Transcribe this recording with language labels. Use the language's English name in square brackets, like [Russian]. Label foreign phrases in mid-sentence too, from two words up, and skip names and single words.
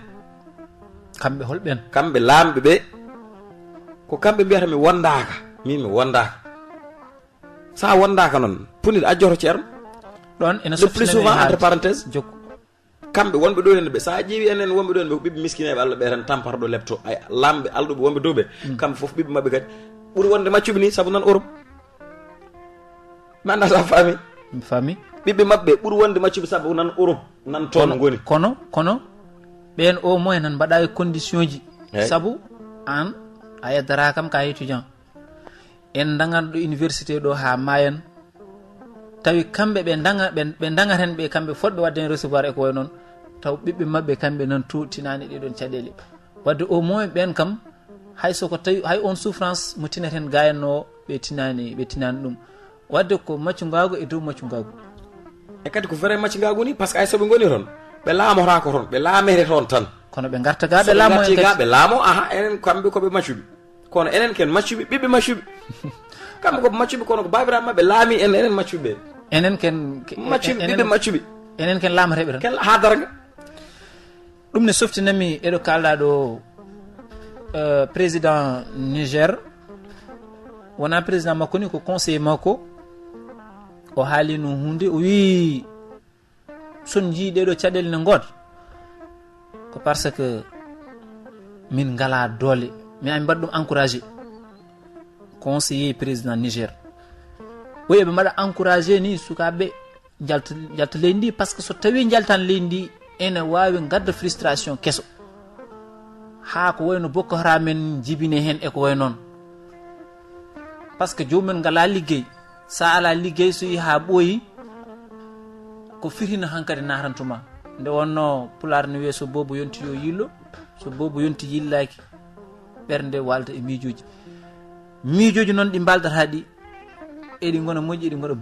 [Fula] kamɓe holɓen kamɓe lamɓe ɓe ko kamɓe mbiyata mi wondaka min mi wondaka sa wondaka noon punide ajjoto ceerno ɗon ene [French] le plus souvent entre parenthèse [Fula] kamɓe wonɓe ɗo henne ɓe sa ƴeewi enen wonɓe ɗo henne ɓe ko ɓiɓɓe miskineɓe Allah ɓe tan tampata ɗo lepto ay lamɓe alɗuɓe wonɓe dow ɓe kamɓe foof ɓiɓɓe mabɓe kadi ɓuuri wonde maccuɓe ni saabu nan Europe mi anda sa faami ɓiɓɓe mabɓe ɓuuri wonde maccuɓe saabu nan Europe nan toon goni kono ɓen [French] au moins [Fula] nan mbaɗa e condition ji saabu an a yeddara kam ka étudiant en dagan ɗo université ɗo ha mayen tawi kamɓe ɓe dagaten ɓe kamɓe fotɓe wadde hen recevoir e ko way noon taw ɓiɓɓe mabɓe kamɓe nan tinani ɗiɗon caɗele wadde [French] au moins [Fula] ɓen kam hay soko tawi hay on souffrance mo tineten gayanno ɓe tinani ɗum wadde ko maccugagu e dow maccugagu e kadi ko vrai maccugagu ni [French] par ce que [Fula] ay soɓe goni toon ɓe laamota ko toon ɓe laamete toon tan kono ɓe garta ga ɓe laamo ɓe laamo aha enen kamɓe koɓe maccuɓe kono enen ken maccuɓe ɓiɓɓe maccuɓe kamɓe koɓe maccuɓe kono ko babiraɓe mabɓe laami enen maccuɓe enen ken maccuɓe ɓiɓɓe maccuɓe enen ken laamateɓe tan ken ha darga ɗum ne softinami eɗo kalɗa ɗo président Niger wona président makko ni ko conseiller makko o haali no hunde o wi son jii ɗeɗo caɗele ne god ko [French] par ce que [Fula] min ngala doole mi ami mbaɗa ɗum encouragé conseiller président Niger woyi ɓe mbaɗa encouragé ni sukaɓe jalta leydi ndi [French] par ce que [Fula] so tawi jaltan leydi ndi ene wawi gadda frustration kesso ha ko wayno Boko Haram en jibine hen e ko way noon [French] par ce que [Fula] jomumen ngala liggey sa ala liggey so yi ha ɓooyi ko firhina hankkadi natantuma nde wonno pular ne wiye so bobo yonti yo yillo so bobo yonti yillaki ɓernde walta e miijoji noon ɗi mbaldata ɗi eɗi gona moƴƴi eɗi gona